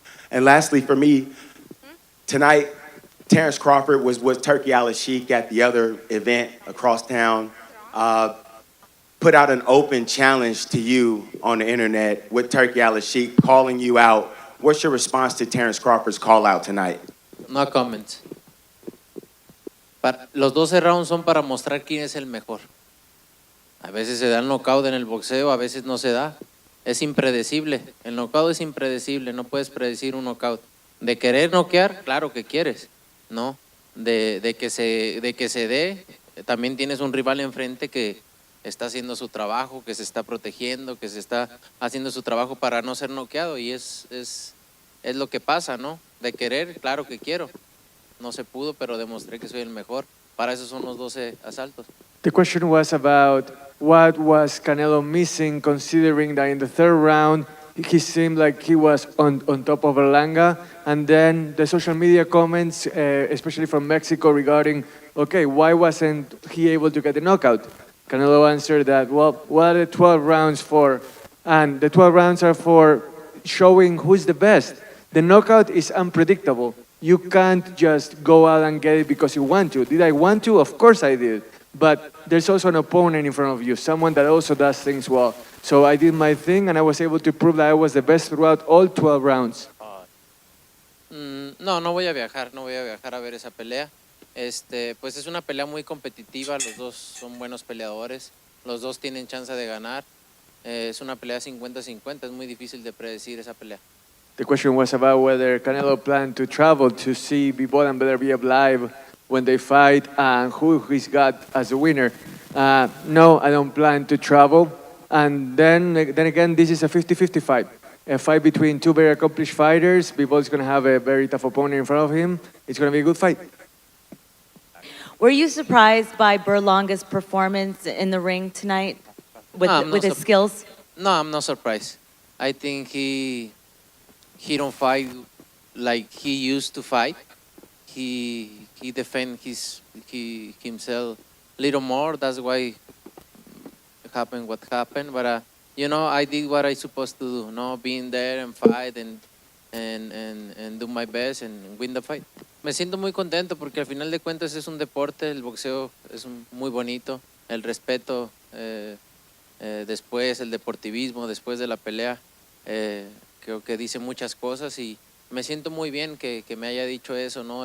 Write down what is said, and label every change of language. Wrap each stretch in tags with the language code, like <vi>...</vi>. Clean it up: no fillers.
<en>And lastly, for me, tonight, Terence Crawford was with Turkey Al-Sheikh at the other event across town, put out an open challenge to you on the internet with Turkey Al-Sheikh calling you out. What's your response to Terence Crawford's call out tonight? No comments.</en> <es>Los 12 rounds son para mostrar quién es el mejor. A veces se da el knockout en el boxeo, a veces no se da. Es impredecible. El knockout es impredecible, no puedes predecir un knockout. De querer noquear, claro que quieres, ¿no? De que se dé, también tienes un rival enfrente que está haciendo su trabajo, que se está protegiendo, que se está haciendo su trabajo para no ser noqueado, y es lo que pasa, ¿no? De querer, claro que quiero. No se pudo, pero demostré que soy el mejor. Para eso son los 12 asaltos.</es> <en>The question was about what was Canelo missing, considering that in the third round he seemed like he was on top of Berlanga, and then the social media comments, especially from Mexico, regarding, okay, why wasn't he able to get the knockout? Canelo answered that, well, what are the 12 rounds for? And the 12 rounds are for showing who's the best. The knockout is unpredictable. You can't just go out and get it because you want to. Did I want to? Of course I did. But there's also an opponent in front of you, someone that also does things well. So I did my thing, and I was able to prove that I was the best throughout all 12 rounds.</en> <es>No voy a viajar, a ver esa pelea. Pues es una pelea muy competitiva, los dos son buenos peleadores, los dos tienen chance de ganar. Es una pelea 50-50, es muy difícil de predecir esa pelea.</es> <en>The question was about whether Canelo planned to travel to see Bivol and Benavidez live when they fight and who he's got as a winner. No, I don't plan to travel. And then again, this is a 50-50 fight. A fight between two very accomplished fighters. Bivol is going to have a very tough opponent in front of him. It's going to be a good fight. Were you surprised by Berlanga's performance in the ring tonight with his skills? No, I'm not surprised. I think he don't fight like he used to fight. He defend himself a little more. That's why happened what happened. But you know, I did what I supposed to do. No, being there and fight and and do my best and win the fight.</en> <es>Me siento muy contento porque al final de cuentas es un deporte, el boxeo es muy bonito, el respeto después, el deportivismo después de la pelea, creo que dice muchas cosas y me siento muy bien que me haya dicho eso, ¿no?</es>